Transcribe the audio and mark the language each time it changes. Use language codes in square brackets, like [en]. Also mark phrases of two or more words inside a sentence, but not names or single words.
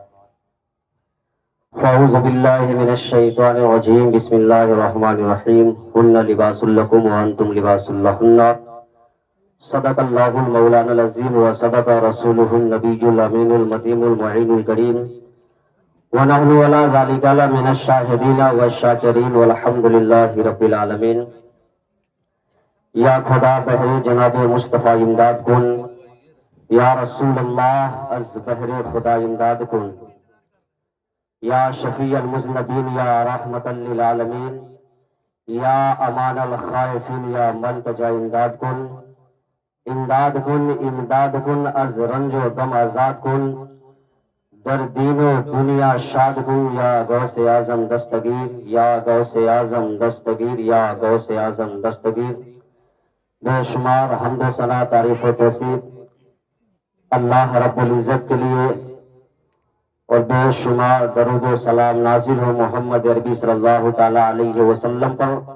[ar] فأعوذ بالله من الشيطان الرجيم بسم الله الرحمن الرحيم هن لباس لكم وأنتم لباس لهن صدق الله المولانا العظيم وصدق رسوله النبي الأمين المتين المعين الكريم ونحن على ذلك من الشاهدين والشاكرين والحمد لله رب العالمين. [fa] یا خدا بہر جناب مصطفیٰ امداد کن، [ar] یا رسول اللہ [fa] از بہر خدا امداد کن، [ar] یا شفیع المذنبین یا رحمت للعالمین، یا امان الخائفین یا ملتجا [fa] امداد کن، امداد کن امداد کن از رنج و غم آزاد کن، در دین و دنیا شاد کن یا غوث اعظم دستگیر، یا غوث اعظم دستگیر، یا غوث اعظم دستگیر. [ur] بے شمار حمد و ثنا تعریف و توصیف اللہ رب العزت کے لیے، اور بے شمار درود و سلام نازل ہو محمد عربی [ar] صلی اللہ تعالی علیہ وسلم [ur] پر.